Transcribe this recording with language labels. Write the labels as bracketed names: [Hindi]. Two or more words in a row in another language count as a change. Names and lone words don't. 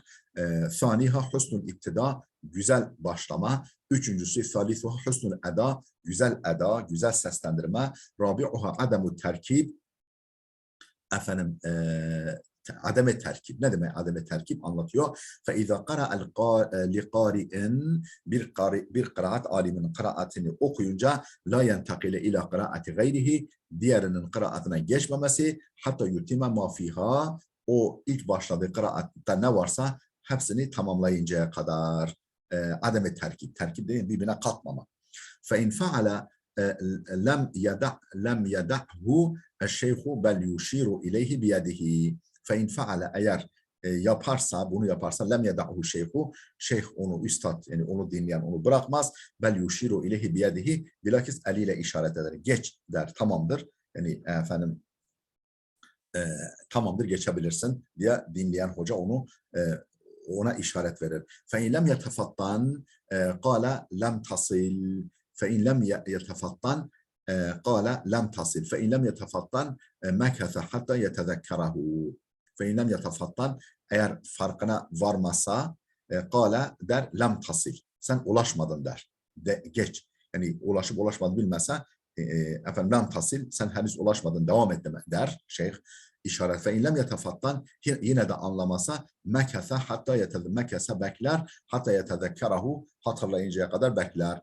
[Arabic] ثانيها حسن الاقتداء, [Turkish] güzel başlama. Üçüncüsü [Arabic] ثالثها حسن الأداء, [Turkish] güzel eda, güzel seslendirme. [Arabic] رابعها عدم التركيب, [Turkish] efendim ademe terkip. Ne demek ademe terkip anlatıyor. [Arabic] فَاِذَا قَرَأَ لِقَارِئٍ [Turkish] bir kıraat aliminin kıraatini okuyunca [Arabic] لا ينتقل إلى قراءة غيره, [Turkish] diğerinin kıraatine geçmemesi, [Arabic] حتى يتم ما فيها, [Turkish] o ilk başladığı kıraatta ne varsa hepsini tamamlayıncaya kadar. Ademe terkip. Terkip değil, birbirine katmama. [Arabic] فَاِنْ فَعَلَ لم يدعه الشيخ بل يشير إليه بيده. فإن فعل, [Turkish] eğer yaparsa, bunu yaparsa [Arabic] لم يدعه الشيخ, [Turkish] şeyh onu, üstad yani onu dinleyen onu bırakmaz. [Arabic] بل يشير إليه بيده, [Turkish] bilakis eliyle işaret eder. Geç der, tamamdır. Yani efendim tamamdır, geçebilirsin diye dinleyen hoca onu ona işaret verir. [Arabic] فإن لم يتفطن قال لم تصل. فإن لم يتفطن قال لم تصل فإن لم يتفطن مكث حتى يتذكره فإن لم يتفطن, [Turkish] eğer farkına varmasa قال der [Arabic] لم تصل, [Turkish] sen ulaşmadın der, geç, yani ulaşıp ulaşmadığını bilmezse efendim [Arabic] لم تصل, [Turkish] sen henüz ulaşmadın, devam et der şeyh işaret. [Arabic] فإن لم يتفطن, [Turkish] yine de anlamasa [Arabic] مكث حتى مكث [Turkish] bekler, [Arabic] حتى يتذكره, [Turkish] hatırlayıncaya kadar bekler.